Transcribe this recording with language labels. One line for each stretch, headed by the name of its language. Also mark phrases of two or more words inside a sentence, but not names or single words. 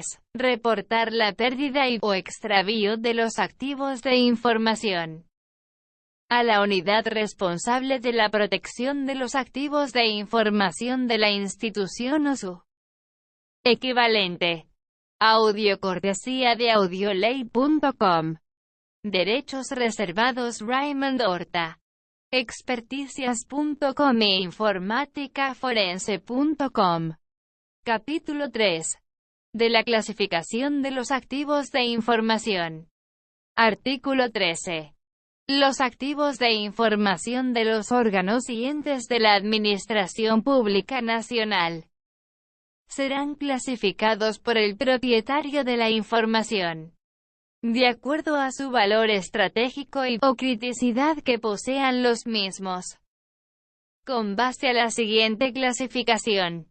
Spanish: Reportar la pérdida o extravío de los activos de información a la unidad responsable de la protección de los activos de información de la institución o su equivalente. Audio cortesía de audioley.com. Derechos reservados Raymond Horta. Experticias.com e informáticaforense.com. Capítulo 3. De la clasificación de los activos de información. Artículo 13. Los activos de información de los órganos y entes de la Administración Pública Nacional serán clasificados por el propietario de la información, de acuerdo a su valor estratégico o criticidad que posean los mismos, con base a la siguiente clasificación.